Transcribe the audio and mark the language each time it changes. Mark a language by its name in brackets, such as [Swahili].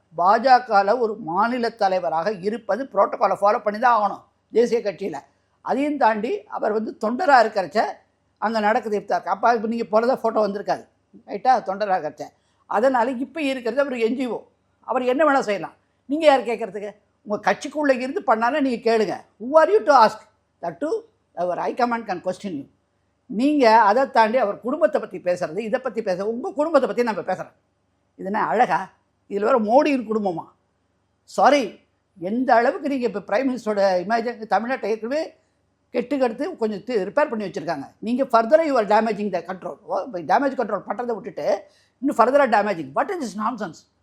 [Tamil] பாஜகவில் ஒரு மாநில தலைவராக இருப்பது புரோட்டோகாலை ஃபாலோ பண்ணி தான் ஆகணும் தேசிய கட்சியில். அதையும் தாண்டி அவர் வந்து தொண்டராக இருக்கிறச்ச அங்கே நடக்குது இஃப்தார். அப்போ இப்போ நீங்கள் போலதான் ஃபோட்டோ வந்திருக்காது, ரைட்டாக? தொண்டராக இருக்கிறச்ச. அதனால் இப்போ இருக்கிறது அவர் என்ஜிஓ, அவர் என்ன வேணால் செய்யலாம். நீங்கள் யார் கேட்குறதுக்கு? உங்கள் கட்சிக்குள்ளே இருந்து பண்ணாலும் நீங்கள் கேளுங்க. [English] who are you to ask that to our high command can question you. [Tamil] நீங்கள் அதை தாண்டி அவர் குடும்பத்தை பற்றி பேசுகிறது, இதை பற்றி பேசுகிறது, உங்கள் குடும்பத்தை பற்றி நம்ம பேசுகிறோம். இது என்ன அழகா? இதில் வேறு மோடியின் குடும்பமா? சாரி, எந்த அளவுக்கு நீங்கள் இப்போ பிரைம் மினிஸ்டரோட இமேஜ் தமிழ்நாட்டை ஏற்கனவே கெட்டுக்கடுத்து கொஞ்சம் ரிப்பேர் பண்ணி வச்சுருக்காங்க. நீங்கள் ஃபர்தராக [English] You're damaging the control. [Tamil] Damage control பண்ணுறதை விட்டுட்டு இன்னும் ஃபர்தராக damaging. [English] What is is nonsense?